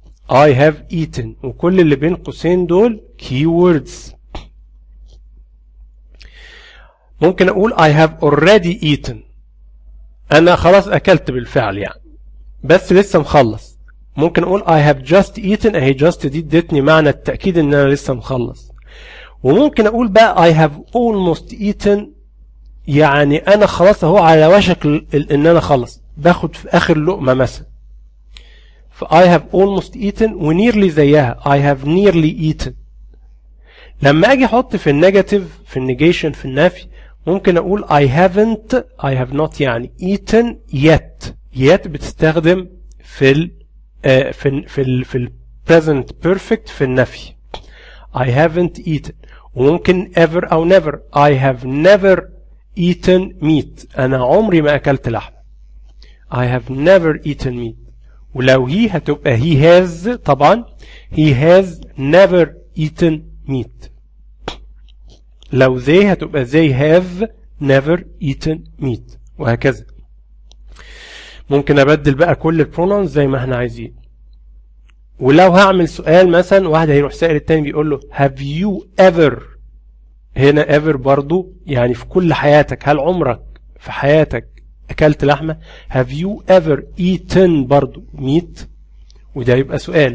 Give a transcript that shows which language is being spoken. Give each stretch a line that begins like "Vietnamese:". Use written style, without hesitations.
English: I have eaten،
Arabic: وكل اللي بين قوسين دول keywords. ممكن اقول
English: I have already eaten.
Arabic: انا خلاص اكلت بالفعل يعني، بس لسه مخلص. ممكن اقول
English: I have just eaten.
Arabic: اهي just دي ادتني معنى التأكيد ان انا لسه مخلص. وممكن اقول بقى
English: I have almost eaten،
Arabic: يعني انا خلاص اهو على وشك ان انا خلص، باخد في اخر لقمة مثلا.
English: ف I have almost eaten، و nearly زيها I have nearly eaten.
Arabic: لما اجي احط في النيجاتيف، في النيجيشن، في النفي، ممكن اقول I haven't،
English: I have not
Arabic: يعني eaten yet.
English: yet
Arabic: بتستخدم في ال
English: present perfect
Arabic: في النفي.
English: I haven't eaten.
Arabic: وممكن ever او never.
English: I have never eaten meat.
Arabic: انا عمري ما اكلت لحمة.
English: I have never eaten meat.
Arabic: ولو
English: he
Arabic: هتبقى
English: he has،
Arabic: طبعا
English: he has never eaten meat.
Arabic: لو
English: they
Arabic: هتبقى
English: they have never eaten meat،
Arabic: وهكذا. ممكن ابدل بقى كل البرونونز زي ما احنا عايزين. ولو هعمل سؤال مثلا، واحد هيروح سائل التاني بيقول له
English: have you ever.
Arabic: هنا ever برضو يعني في كل حياتك، هل عمرك في حياتك اكلت لحمة؟
English: have you ever eaten
Arabic: برضو meat، وده يبقى سؤال.